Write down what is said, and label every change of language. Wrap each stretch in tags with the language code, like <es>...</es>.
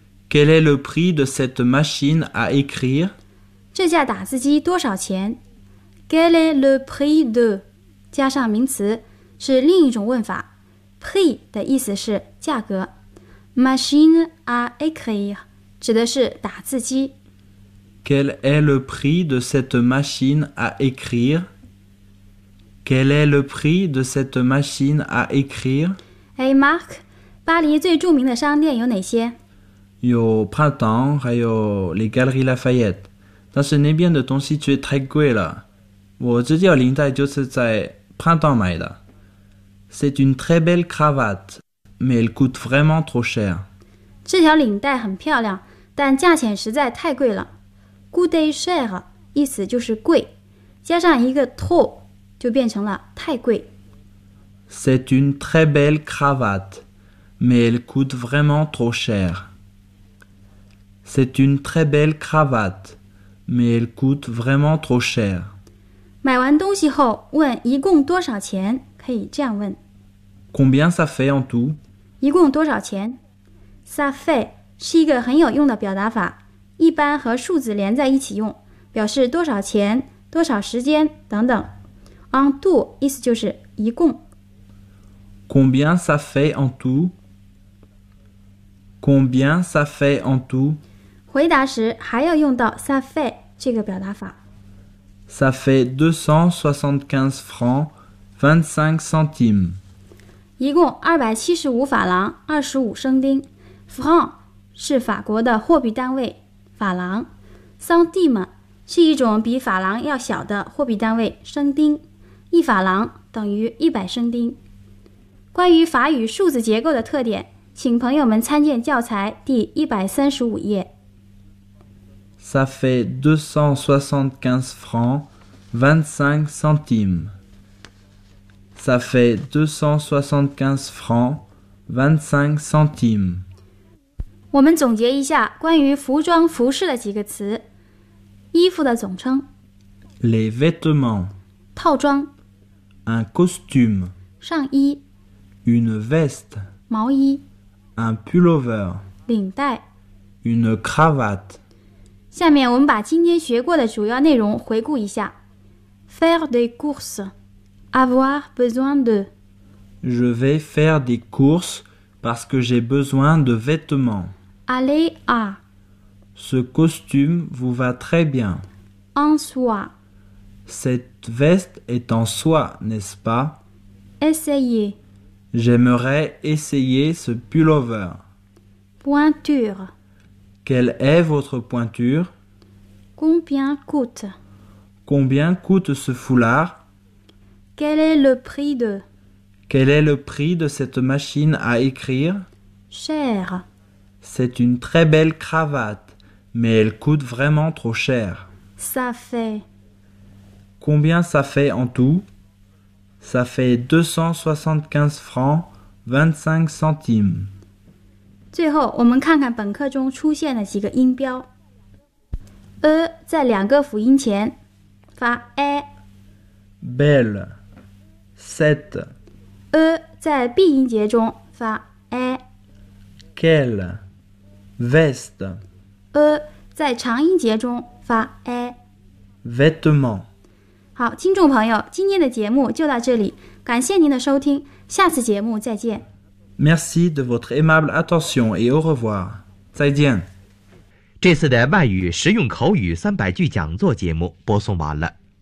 <fr>Quel est le prix de cette machine à écrire?</fr> <zh>这架打字机多少钱？</zh> <fr>Quel est le prix de</fr> <zh>加上名词是另一种问法。 Prix 的意思是价格。</zh> <fr>Machine à écrire</fr> <zh>指的是打字机。</zh> <fr>Quel est le prix de cette machine à écrire? Quel est le prix de cette machine à écrire?</fr> <zh>Hey Marc, 巴黎最著名的商店有哪些？有 Printemps, 还有 les Galeries Lafayette, 但是那边的东西却太贵了。我这条领带就是在 Printemps 买的。</zh> <fr>C'est une très belle cravate, mais elle coûte vraiment trop cher.</fr> <zh>这条领带很漂亮，但价钱实在太贵了。</zh> <fr>Coûte cher,</fr> <zh>意思就是贵，加上一个 trop, 就变成了太贵。</zh> <fr>C'est une très belle cravate, mais elle coûte vraiment trop cher. C'est une très belle cravate, mais elle coûte vraiment trop cher.</fr> <zh>买完东西后问一共多少钱，可以这样问。</zh> <fr>Combien ça fait en tout?</fr> <zh>一共多少钱？</zh> <fr>Ça fait</fr> <zh>是一个很有用的表达法，一般和数字连在一起用，表示多少钱、多少时间等等。</zh> <fr>En tout</fr> <zh>意思就是一共。</zh> <fr>Combien ça fait en tout? Combien ça fait en tout?</fr> <zh>回答时还要用到</zh> <fr>ça fait</fr> <zh>这个表达法。</zh> <fr>Ça fait 275 francs 25 centimes.</fr> <zh>一共275法郎25升丁。 Franc 是法国的货币单位，法郎。 Centime 是一种比法郎要小的货币单位，升丁。一法郎等于100升丁。关于法语数字结构的特点，请朋友们参见教材第135页。</zh> <fr>Ça fait 275 francs 25 centimes. Ça fait 275 francs 25 centimes.</fr> <zh>我们总结一下关于服装服饰的几个词。衣服的总称。</zh> <fr>Les vêtements.</fr> <zh>套装。</zh> <fr>Un costume.</fr> <zh>上衣。</zh> <fr>Une veste.</fr> <zh>毛衣。</zh> <fr>Un pullover.</fr> <zh>领带。</zh> <fr>Une cravate.</fr> <zh>下面我们把今天学过的主要内容回顾一下。</zh> <fr>Faire des courses. Avoir besoin de. Je vais faire des courses parce que j'ai besoin de vêtements. Aller à. Ce costume vous va très bien. En soie. Cette veste est en soie, n'est-ce pas? Essayer. J'aimerais essayer ce pullover. Pointure. Quelle est votre pointure? Combien coûte? Combien coûte ce foulard? Quel est le prix de? Quel est le prix de cette machine à écrire? Cher. C'est une très belle cravate, mais elle coûte vraiment trop cher. Ça fait. Combien ça fait en tout? Ça fait 275 francs 25 centimes.</fr> <zh>最后我们看看本课中出现的几个音标。呃在两个辅音前发 A。</zh> <fr>Belle, set.</fr> <zh>呃在 B 音节中发 A。</zh> <fr>Quelle, vest.</fr> <zh>呃在长音节中发 A。</zh> <fr>Vêtement.</fr> <zh>好，听众朋友，今天的节目就到这里。感谢您的收听，下次节目再见。</zh> <fr>Merci de votre aimable attention et au revoir.</fr> <zh>再见。这次的外语实用口语三百句讲座节目播送完了。</zh>